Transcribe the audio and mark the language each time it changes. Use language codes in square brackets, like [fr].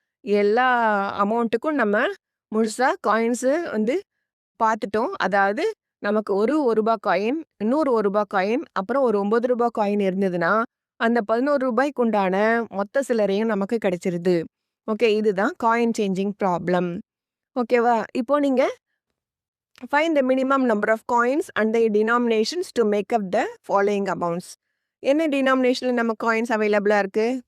[ta] எல்லா அமௌண்ட்டுக்கும் நம்ம முழுசாக காயின்ஸு வந்து பார்த்துட்டோம். அதாவது நமக்கு ஒரு 1 ரூபாய் காயின், இன்னொரு 1 ரூபாய் காயின், அப்புறம் ஒரு 9 ரூபாய் காயின் இருந்ததுன்னா அந்த 11 ரூபாய்க்கு உண்டான மொத்த சில்லறையும் நமக்கு கிடைச்சிருது. ஓகே, இதுதான் காயின் சேஞ்சிங் ப்ராப்ளம். ஓகேவா? இப்போ நீங்க [en] find the minimum number of coins and their denominations to make up the following amounts. [ta] என்ன டினாமினேஷனில் நம்ம காயின்ஸ் அவைலபிளாக இருக்குது?